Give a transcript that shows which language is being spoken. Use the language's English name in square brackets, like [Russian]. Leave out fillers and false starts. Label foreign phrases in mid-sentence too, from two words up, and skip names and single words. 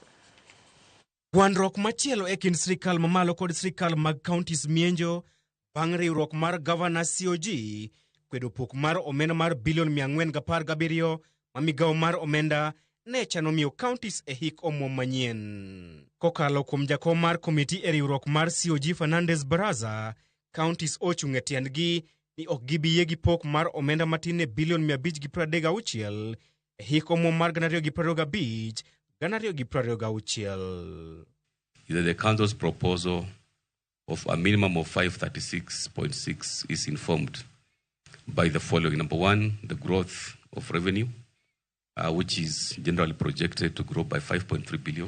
[Luo (Kenya and Tanzania)] Gwandruok machielo e kind sirikal mamalo kod sirikal mag counties mienjo bang' riwruok mar governors COG kwedo pok mar omenda mar bilion 417 ma migawo mar omenda ne chano miyo counties e hik omuom manyien. Kokalo kuom jakom mar komiti e riwruok mar COG Fernandez Baraza, counties ochung' e tiendgi ni ok gibi yie gi pok mar omenda matin ne bilion 536 e hik omuom mar 2025-2026. [English] The council's proposal of a minimum of 536.6 is informed by the following. Number one, the growth of revenue, which is generally projected to grow by 5.3 billion.